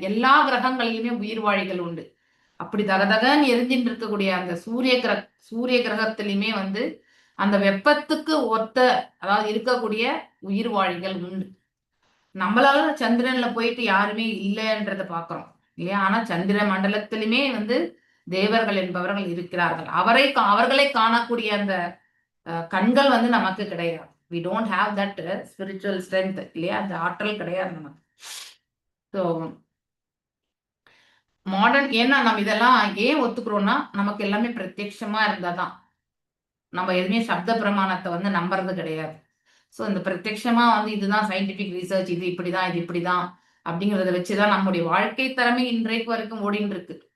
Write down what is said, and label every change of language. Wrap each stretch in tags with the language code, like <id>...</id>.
<ta>எல்லா கிரகங்களிலுமே உயிர் வாழிகள் உண்டு. அப்படி தகதகன்னு எரிஞ்சிட்டு இருக்கக்கூடிய அந்த சூரிய கிரகத்திலுமே வந்து அந்த வெப்பத்துக்கு ஒத்த, அதாவது இருக்கக்கூடிய உயிர் வாழிகள் உண்டு. நம்மளால சந்திரன்ல போயிட்டு யாருமே இல்லைன்றத பாக்குறோம் இல்லையா? ஆனா சந்திர மண்டலத்திலுமே வந்து தேவர்கள் என்பவர்கள் இருக்கிறார்கள். அவர்களை காணக்கூடிய அந்த கண்கள் வந்து நமக்கு கிடையாது.</ta> <en>we don't have that spiritual strength</en> <ta>இல்லையா? அந்த ஆற்றல் கிடையாது நமக்கு. ஸோ மாடர்ன், ஏன்னா நம்ம இதெல்லாம் ஏன் ஒத்துக்கிறோம்னா நமக்கு எல்லாமே பிரத்யட்சமா இருந்தாதான். நம்ம எதுவுமே சப்த பிரமாணத்தை வந்து நம்புறது கிடையாது. ஸோ இந்த பிரத்யட்சமா வந்து இதுதான் சயின்டிபிக் ரிசர்ச், இது இப்படிதான், இது இப்படிதான் அப்படிங்கிறத வச்சுதான் நம்முடைய வாழ்க்கை திறமை இன்றைக்கு வரைக்கும் ஓடின்னு இருக்கு.</ta>